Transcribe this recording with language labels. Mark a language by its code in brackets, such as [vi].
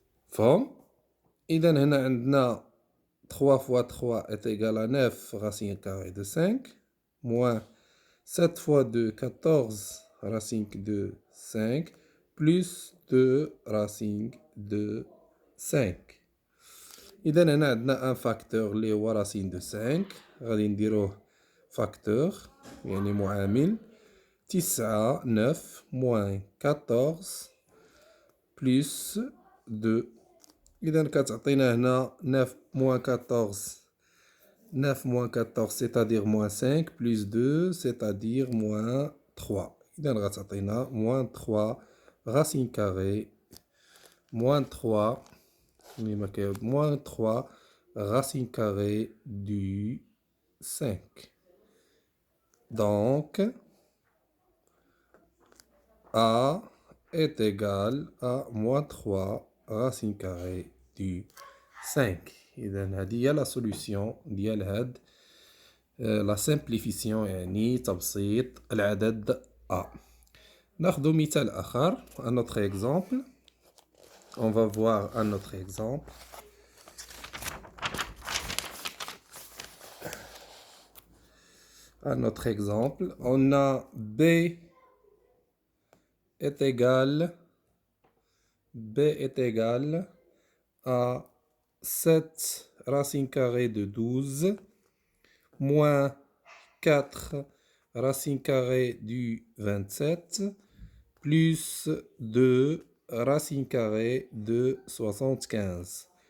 [ar] فهم؟ إذا هنا عندنا [fr] 3 fois 3 est égal à 9 racine carrée de 5 moins 7 fois 2 14 racine de 5 plus 2 racine de 5. [ar] إذا هنا عندنا ان فاكتور اللي هو [fr] racine de 5، [ar] غادي نديروه فاكتور يعني معامل [fr] 9 9 moins 14 plus 2. [ar] إذا كتعطينا هنا [fr] 9 moins 14 9 moins 14 c'est-à-dire moins 5 plus 2 c'est-à-dire moins 3. [ar] إذا غتعطينا [fr] moins 3 racine carrée moins 3 moins 3 racine carrée du 5. Donc A est égal à moins 3 racine carrée du 5. [ar] إذا هذه هي لا سوليسيون ديال هاد لا سامبليفيسيون، يعني تبسيط العدد A. ناخذ مثال آخر. [fr] un autre exemple. On va voir un autre exemple. Un autre exemple. On a B est égal à 7 racine carrée de 12 moins 4 racine carrée du 27 plus 2 racine carrée de 75.